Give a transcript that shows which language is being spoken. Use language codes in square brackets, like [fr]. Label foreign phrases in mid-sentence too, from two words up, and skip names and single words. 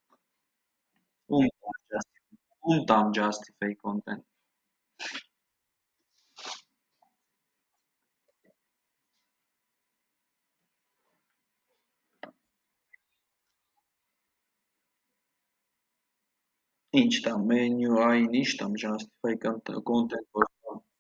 [hy] Ում տամ [en] justify content։ [hy] Ինչ տամ, menu i-ին ինչ տամ, [en] justify content [hy] որ տամ։